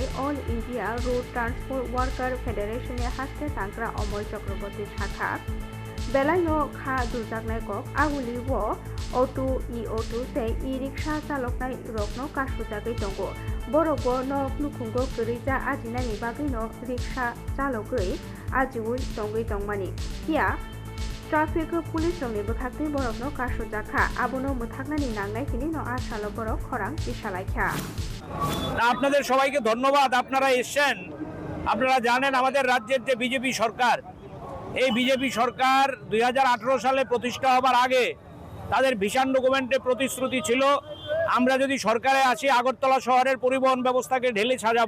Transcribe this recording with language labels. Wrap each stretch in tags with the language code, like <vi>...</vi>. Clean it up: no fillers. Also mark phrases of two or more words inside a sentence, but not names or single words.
<trp>All India Road Transport Worker Federation e haste tangkra Omol Chakraborty shakha belaino kha dujaknai kok aguli wo auto e-auto tei e-rickshaw chaloknai rokno kasujagoi tongo borokbo no nukhungo kurija ajinani bagui no rickshaw chalogoi ajiui tongoi tongmani kia</trp> <en>Traffic Police</en> <trp>rongni bwkhakni borokno kasujaka abono muthaknani nangnai kini no asalo borok khorang bisalaikha</trp> <bn>আপনাদের সবাইকে ধন্যবাদ। আপনারা এসেছেন। আপনারা জানেন আমাদের রাজ্যের যে বিজেপি সরকার, এই বিজেপি সরকার 2018 সালে প্রতিষ্ঠা হবার আগে তাদের</bn> <en>vision document</en> <bn>প্রতিশ্রুতি ছিল আমরা যদি সরকারে আসি আগরতলা শহরের পরিবহন ব্যবস্থাকে ঢেলে সাজাবো।</bn>